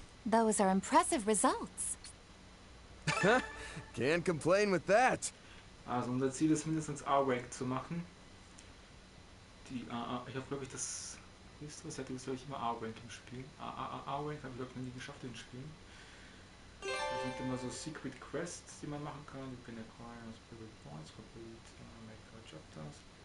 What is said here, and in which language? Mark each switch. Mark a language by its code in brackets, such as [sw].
[en] Those are impressive results. Can't complain with that. [de] Also unser Ziel ist mindestens A-Rank zu machen. Die AA, ich habe glaube ich das, wisst ihr, ich hatte glaube ich immer A-Rank im Spiel. A-Rank habe ich glaube ich noch nie geschafft in den Spielen. Das sind immer so Secret Quests, die man machen kann. [en] You can acquire Spirit Points, complete make chapters.